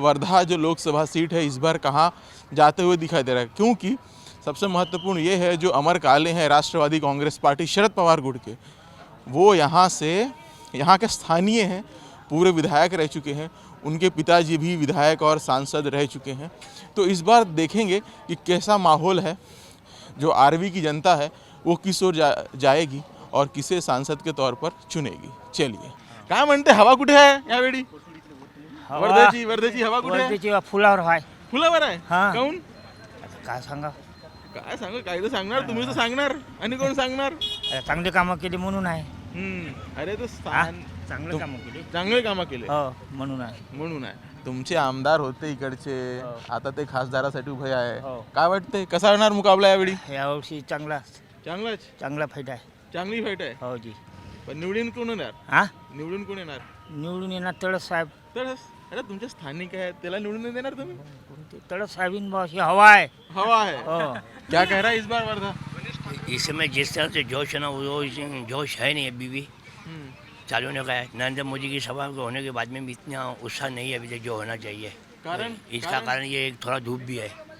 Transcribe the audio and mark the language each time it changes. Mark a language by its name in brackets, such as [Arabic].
[Hindi] वर्धा जो लोकसभा सीट है इस बार कहाँ जाते हुए दिखाई दे रहा है, क्योंकि सबसे महत्वपूर्ण ये है जो अमर काले हैं राष्ट्रवादी कांग्रेस पार्टी शरद पवार गुट के, वो यहाँ के स्थानीय हैं, पूरे विधायक रह चुके हैं, उनके पिताजी भी विधायक और सांसद रह चुके हैं। तो इस बार देखेंगे कि कैसा माहौल है, जो आरवी की जनता है वो किस ओर जाएगी और किसे सांसद के तौर पर चुनेगी। [Marathi] चलिए, काय म्हणते हवा कुठे आहे यावेळी? वर्धेची हवा कुठे आहे? फुलावर आहे. फुलावर आहे? हां. काऊन? काय सांगा, काय तर सांगणार, तुम्ही तर सांगणार आणि कोण सांगणार? चांगली कामं केली म्हणून आहे. अरे तो चांगले कामं केली, चांगले कामं केले म्हणून आहे. तुमचे आमदार होते इकडचे, आता ते खासदारासाठी उभे आहे. काय वाटतंय कसा होणार मुकाबला यावेळी? यावर्षी चांगला फायदा आहे, चांगली फाईट आहे. हो जी. पण निवडून कोण येणार? निवडून कोण येणार? निवडून येणार तळस साहेब. अरे तुमचे स्थानिक आहे, त्याला निवडून नाही देणार तुम्ही? तळस साहेबीन अशी हवा आहे. [Hindi] क्या कह रहा है इस बार वर्धा? इस समय जिस तरह से जोश है ना, वो जोश है नहीं अभी भी. चालू होने का है। नरेंद्र मोदी की सभा होने के बाद में भी इतना उत्साह नहीं है अभी तक जो होना चाहिए। कारण इसका कारण ये थोड़ा धूप भी है।